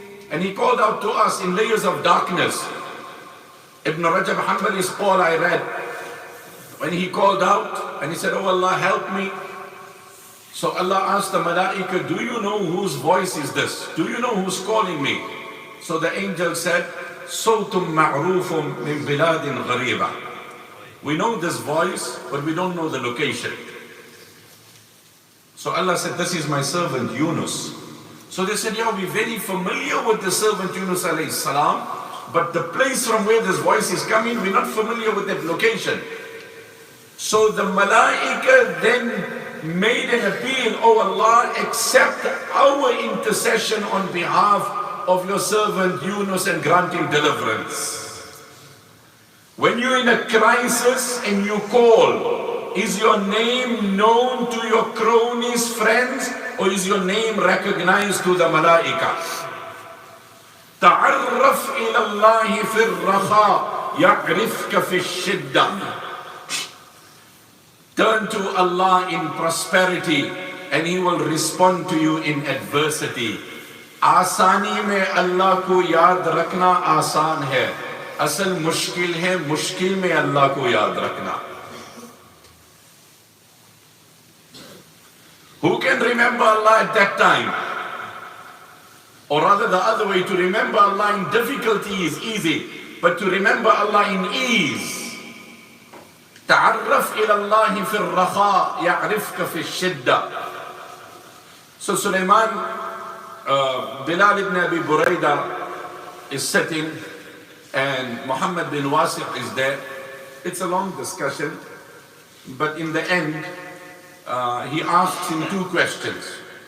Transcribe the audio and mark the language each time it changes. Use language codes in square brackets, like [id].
[en] And he called out to us in layers of darkness. Ibn Rajab Hanbali's call I read, when he called out and he said, oh Allah, help me. So Allah asked the malaika, do you know whose voice is this? Do you know who's calling me? So the angel said, [ar] صوت معروف من بلاد غريبة. [en] We know this voice, but we don't know the location. So Allah said, this is my servant Yunus. So they said, yeah, we're very familiar with the servant Yunus alayhi salam, but the place from where this voice is coming, we're not familiar with that location. So the malaika then made an appeal, oh Allah, accept our intercession on behalf of your servant Yunus and grant him deliverance. When you're in a crisis and you call, is your name known to your cronies, friends, or is your name recognized to the malaika? [ar] تعرف إلى الله في الرخاء يعرفك في الشدة. [en] Turn to Allah in prosperity and He will respond to you in adversity. [hi] आसानी में अल्लाह को याद रखना आसान है, असल मुश्किल है मुश्किल में अल्लाह को याद रखना. [en] Who can remember Allah at that time? Or rather the other way, to remember Allah in difficulty is easy, but to remember Allah in ease. [ar] تعرف إلى الله في الرخاء يعرفك في الشدة. [en] So Sulaiman, Bilal ibn Abi Buraidah is sitting and Muhammad bin Wasi' is there. It's a long discussion, but in the end he asks him two questions.